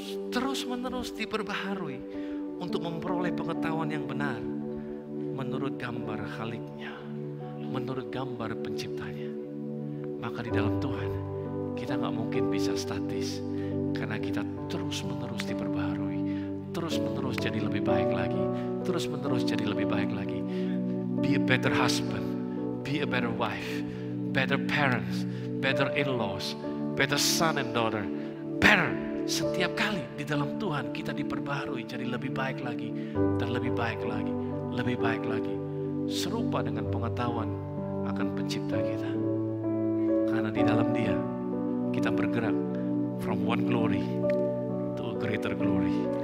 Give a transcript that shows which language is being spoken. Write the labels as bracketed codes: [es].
[id] Terus menerus diperbaharui untuk memperoleh pengetahuan yang benar menurut gambar Khaliknya, menurut gambar penciptanya. Maka di dalam Tuhan kita gak mungkin bisa statis, karena kita terus menerus diperbaharui, terus menerus jadi lebih baik lagi, terus menerus jadi lebih baik lagi. [en] Be a better husband, be a better wife, better parents, better in-laws, better son and daughter, better. [id] Setiap kali di dalam Tuhan kita diperbaharui jadi lebih baik lagi dan lebih baik lagi, lebih baik lagi. Serupa dengan pengetahuan akan pencipta kita. Karena di dalam Dia kita bergerak [en] from one glory to a greater glory.